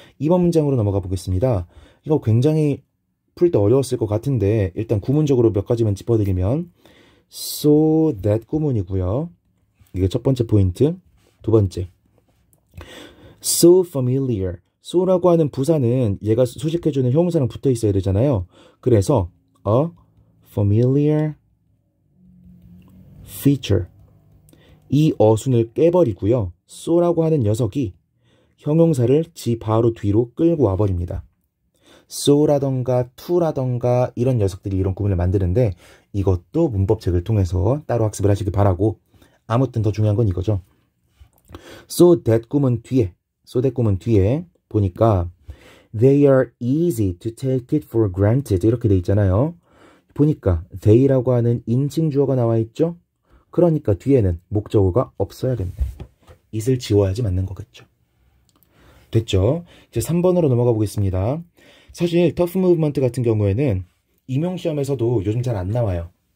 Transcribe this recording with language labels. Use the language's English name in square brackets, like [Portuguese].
[Korean] 2번 문장으로 넘어가 보겠습니다. 이거 굉장히 풀 때 어려웠을 것 같은데 일단 구문적으로 몇 가지만 짚어드리면 so that 구문이고요. 이게 첫 번째 포인트. 두 번째 so familiar. so라고 하는 부사는 얘가 수식해주는 형용사랑 붙어 있어야 되잖아요. 그래서 [English] a familiar feature. [Korean] 이 어순을 깨버리고요. so라고 하는 녀석이 형용사를 지 바로 뒤로 끌고 와버립니다. so라던가 to라던가 이런 녀석들이 이런 구문을 만드는데 이것도 문법책을 통해서 따로 학습을 하시길 바라고 아무튼 더 중요한 건 이거죠. so that 구문 뒤에 보니까 [English] they are easy to take it for granted [Korean] 이렇게 돼 있잖아요. 보니까 they라고 하는 인칭 주어가 나와 있죠. 그러니까 뒤에는 목적어가 없어야겠네. it을 지워야지 맞는 거겠죠. 됐죠? 이제 3번으로 넘어가 보겠습니다. 사실 터프 무브먼트 같은 경우에는 임용시험에서도 요즘 잘 안 나와요.